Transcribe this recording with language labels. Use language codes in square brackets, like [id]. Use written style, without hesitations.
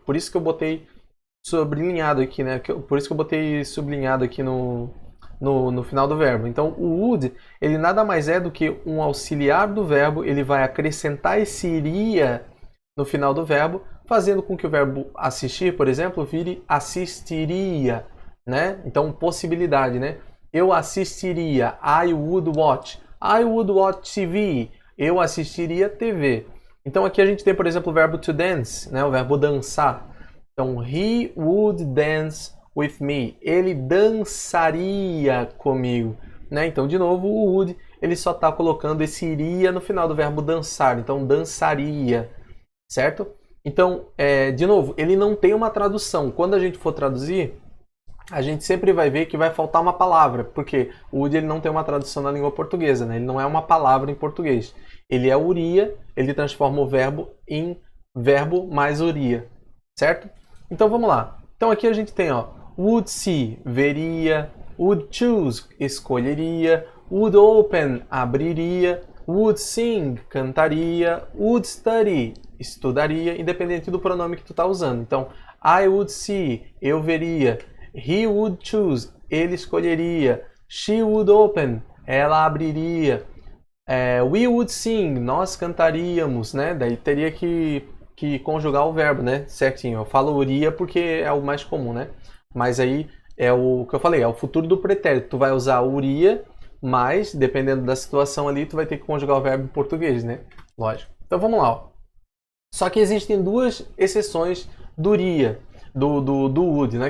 [pt] Por isso que eu botei sublinhado aqui, né? Por isso que eu botei sublinhado aqui no final do verbo. Então, o would, ele nada mais é do que um auxiliar do verbo, ele vai acrescentar esse iria no final do verbo, fazendo com que o verbo assistir, por exemplo, vire assistiria, né? Então, possibilidade, né? Eu assistiria, [en] I would watch. I would watch TV. [pt] Eu assistiria TV. Então, aqui a gente tem, por exemplo, o verbo to dance, né? O verbo dançar. [en] Então, he would dance with me. [pt] Ele dançaria comigo, né? Então, de novo, o would, ele só está colocando esse iria no final do verbo dançar. Então, dançaria, certo? Então, de novo, ele não tem uma tradução. Quando a gente for traduzir, a gente sempre vai ver que vai faltar uma palavra, porque o would ele não tem uma tradução na língua portuguesa, né? Ele não é uma palavra em português. Ele é uria, ele transforma o verbo em verbo mais uria, certo? Então, vamos lá. Então, aqui a gente tem, ó, [en] would see, [pt] veria, [en] would choose, [pt] escolheria, [en] would open, [pt] abriria, [en] would sing, [pt] cantaria, [en] would study, [pt] estudaria, independente do pronome que tu está usando. Então, [en] I would see, [pt] eu veria, [en] he would choose, [pt] ele escolheria, [en] she would open, [pt] ela abriria, [en] we would sing, [pt] nós cantaríamos, né? Daí teria que conjugar o verbo, né? Certinho. Eu falo uria porque é o mais comum, né? Mas aí é o que eu falei, é o futuro do pretérito. Tu vai usar uria, mas dependendo da situação ali, tu vai ter que conjugar o verbo em português, né? Lógico. Então vamos lá. Ó. Só que existem duas exceções do uria, do would, né?